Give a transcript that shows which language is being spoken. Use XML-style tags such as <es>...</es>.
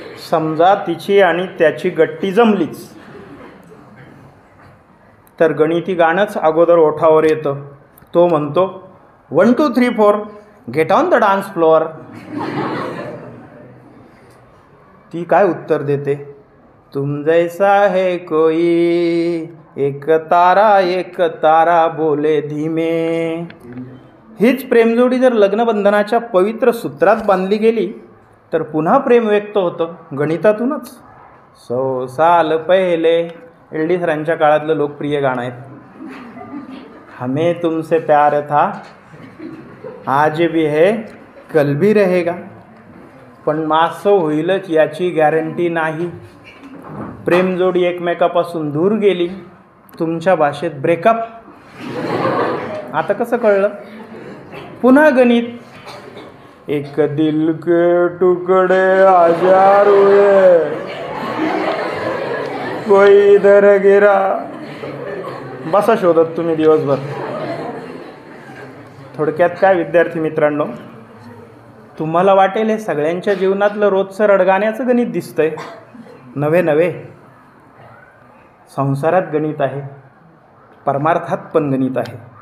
<mr>समजा तिची आणि त्याची गट्टी जमलीच. तर गणिती गाणंच अगोदर ओठावर येतं. तो म्हणतो</mr> <en>1 2 3 4 get on the dance floor.</en> <mr>ती काय उत्तर देते?</mr> <hi>तुम जैसा है कोई एक तारा बोले धीमे.</hi> <mr>हीच प्रेमजोडी जर लग्नबंधनाच्या पवित्र सूत्रात बांधली गेली तर पुन्हा प्रेम व्यक्त होतं गणितातूनच. 100 साल पहिले LD सरांच्या काळातलं लोकप्रिय गाणं आहे.</mr> <hi>हमें तुमसे प्यार था आज भी है कल भी रहेगा.</hi> <mr>पण मासं होईलच याची गॅरंटी नाही. प्रेमजोडी एकमेकापासून दूर गेली. तुमच्या भाषेत ब्रेकअप. आता कसं कळलं? पुन्हा गणित.</mr> <hi>एक दिल के टुकड़े हजार हुए कोई इधर गिरा.</hi> <mr>बसा शोधत तुम्ही दिवसभर. थोडक्यात काय विद्यार्थी मित्रांनो, तुम्हाला वाटेल हे सगळ्यांच्या जीवनातलं रोजचं रडगाण्याचं गणित दिसतंय. नव्हे. संसारात गणित आहे, परमार्थात पण गणित आहे.</mr>